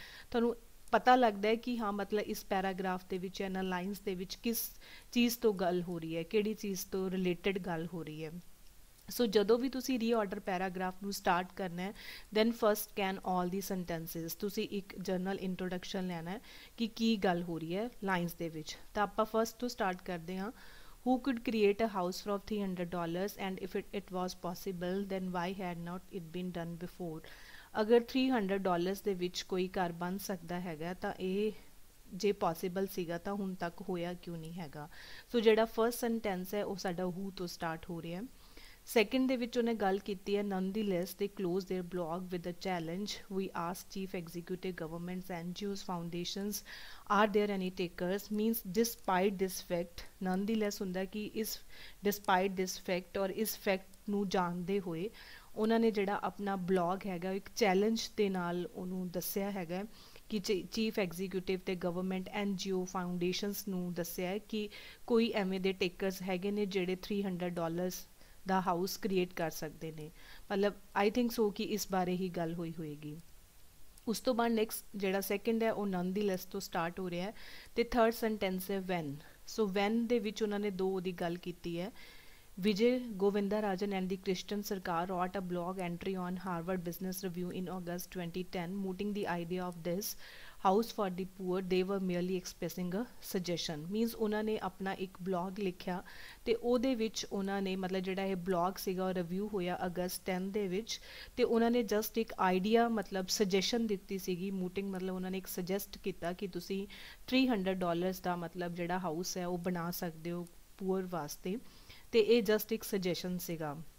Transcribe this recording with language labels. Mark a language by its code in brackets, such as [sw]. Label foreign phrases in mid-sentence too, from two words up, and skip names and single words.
[pa] ਤੁਹਾਨੂੰ ਪਤਾ ਲੱਗਦਾ ਹੈ ਕਿ ਹਾਂ ਮਤਲਬ ਇਸ ਪੈਰਾਗ੍ਰਾਫ ਦੇ ਵਿੱਚ ਇਹਨਾਂ ਲਾਈਨਸ ਦੇ ਵਿੱਚ ਕਿਸ ਚੀਜ਼ ਤੋਂ ਗੱਲ ਹੋ ਰਹੀ ਹੈ, ਕਿਹੜੀ ਚੀਜ਼ ਤੋਂ ਰਿਲੇਟਡ ਗੱਲ ਹੋ ਰਹੀ ਹੈ। ਸੋ ਜਦੋਂ ਵੀ ਤੁਸੀਂ [en] reorder paragraph [pa] ਨੂੰ ਸਟਾਰਟ ਕਰਨਾ ਹੈ, [en] then first can all the sentences. [pa] ਤੁਸੀਂ ਇੱਕ [en] general introduction [pa] ਲੈਣਾ ਹੈ ਕਿ ਕੀ ਗੱਲ ਹੋ ਰਹੀ ਹੈ ਲਾਈਨਸ ਦੇ ਵਿੱਚ। ਤਾਂ ਆਪਾਂ ਫਸਟ ਤੋਂ ਸਟਾਰਟ ਕਰਦੇ ਹਾਂ। [en] Who could create a house for $300 and if it was possible then why had not it been done before। [pa] ਅਗਰ $300 ਦੇ ਵਿੱਚ ਕੋਈ ਘਰ ਬਣ ਸਕਦਾ ਹੈਗਾ ਤਾਂ ਇਹ ਜੇ ਪੋਸੀਬਲ ਸੀਗਾ ਤਾਂ ਹੁਣ ਤੱਕ ਹੋਇਆ ਕਿਉਂ ਨਹੀਂ ਹੈਗਾ। ਸੋ ਜਿਹੜਾ [en] first sentence [pa] ਹੈ ਉਹ ਸਾਡਾ ਹੂ ਤੋਂ ਸਟਾਰਟ ਹੋ ਰਿਹਾ। ਸੈਕਿੰਡ ਦੇ ਵਿੱਚ ਉਹਨੇ ਗੱਲ ਕੀਤੀ ਹੈ [en] nonetheless they close their blog with a challenge we ask chief executive governments NGOs foundations are there any takers means despite this fact। [pa] nonetheless ਹੁੰਦਾ ਕਿ ਇਸ [en] despite this fact [pa] ਔਰ ਇਸ ਫੈਕਟ ਨੂੰ ਜਾਣਦੇ ਹੋਏ ਉਹਨਾਂ ਨੇ ਜਿਹੜਾ ਆਪਣਾ ਬਲੌਗ ਹੈਗਾ ਇੱਕ ਚੈਲੰਜ ਦੇ ਨਾਲ ਉਹਨੂੰ ਦੱਸਿਆ ਹੈਗਾ ਕਿ [en] chief executive [pa] ਤੇ [en] government NGO foundations [pa] ਨੂੰ ਦੱਸਿਆ ਹੈ ਕਿ ਕੋਈ ਐਵੇਂ ਦੇ ਟੇਕਰਸ ਹੈਗੇ ਨੇ ਜਿਹੜੇ $300 ਦਾ ਹਾਊਸ ਕ੍ਰੀਏਟ ਕਰ ਸਕਦੇ ਨੇ। ਮਤਲਬ [en] I think so [pa] ਕਿ ਇਸ ਬਾਰੇ ਹੀ ਗੱਲ ਹੋਈ ਹੋਏਗੀ। ਉਸ ਤੋਂ ਬਾਅਦ ਨੈਕਸਟ ਜਿਹੜਾ ਸੈਕਿੰਡ ਹੈ ਉਹ nonetheless ਤੋਂ ਸਟਾਰਟ ਹੋ ਰਿਹਾ ਹੈ ਤੇ [en] third sentence [pa] ਹੈ when। ਸੋ when ਦੇ ਵਿੱਚ ਉਹਨਾਂ ਨੇ ਦੋ ਦੀ ਗੱਲ ਕੀਤੀ ਹੈ। [en] Vijay Govindarajan and the Christian Sarkar wrote a blog entry on Harvard Business Review in August 2010 mooting the idea of this house for the poor। they were merely expressing a suggestion। [pa] means ਉਹਨਾਂ ਨੇ ਆਪਣਾ ਇੱਕ ਬਲੌਗ ਲਿਖਿਆ ਤੇ ਉਹਦੇ ਵਿੱਚ ਉਹਨਾਂ ਨੇ ਮਤਲਬ ਜਿਹੜਾ ਇਹ ਬਲੌਗ ਸੀਗਾ ਉਹ ਰਿਵਿਊ ਹੋਇਆ ਅਗਸਤ 10 ਦੇ ਵਿੱਚ ਤੇ ਉਹਨਾਂ ਨੇ ਜਸਟ ਇੱਕ ਆਈਡੀਆ ਮਤਲਬ ਸਜੈਸ਼ਨ ਦਿੱਤੀ ਸੀਗੀ। ਮੂਟਿੰਗ ਮਤਲਬ ਉਹਨਾਂ ਨੇ ਇੱਕ ਸਜੈਸਟ ਕੀਤਾ ਕਿ ਤੁਸੀਂ $300 ਦਾ ਮਤਲਬ ਜਿਹੜਾ ਹਾਊਸ ਹੈ ਉਹ ਬਣਾ ਸਕਦੇ ਹੋ ਪੂਅਰ ਵਾਸਤੇ ਤੇ ਇਹ ਜਸਟ ਇੱਕ ਸਜੈਸ਼ਨ ਸੀਗਾ।